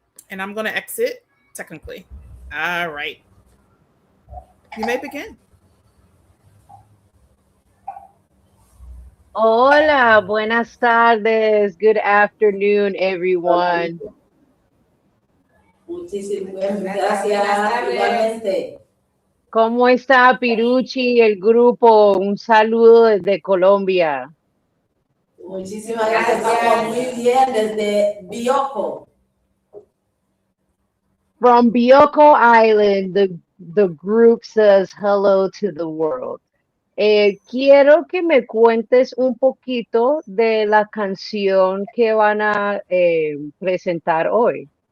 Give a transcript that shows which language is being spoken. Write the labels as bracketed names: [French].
[English] And I'm going to exit technically. All right. You may begin. [Spanish] Hola, buenas tardes. [English] Good afternoon, everyone. [Spanish] Muchísimas gracias, igualmente. ¿Cómo está Piruchi y el grupo? Un saludo desde Colombia. Muchísimas gracias, estamos muy bien desde Bioko. [English] From Bioko Island, the group says hello to the world. [Spanish] Quiero que me cuentes un poquito de la canción que van a presentar hoy.